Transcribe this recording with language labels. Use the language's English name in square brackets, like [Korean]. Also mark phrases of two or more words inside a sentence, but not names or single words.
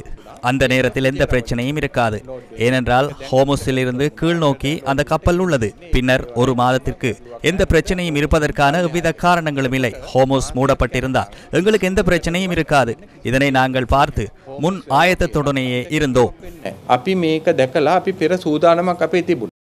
[Tamil] அந்த நேரத்தில் எந்த பிரச்சனையும் இருக்காது. ஏனென்றால் ஹோமுஸில் இருந்து கீழ் நோக்கி அந்த கப்பல் உள்ளது. பின்னர் 1 மாதத்திற்கு எந்த பிரச்சனையும் இருப்பதற்கான எவ்வித காரணங்களும் இல்லை. ஹோமுஸ் மூடப்பட்டிருந்தால் எங்களுக்கு எந்த பிரச்சனையும் இருக்காது. இதனை நாங்கள் பார்த்து முன் ஆயத்தத்துடனேயே இருந்தோம். [Sinhala] අපි මේක දැකලා අපි පෙර සූදානමක් අපේ තිබුණා.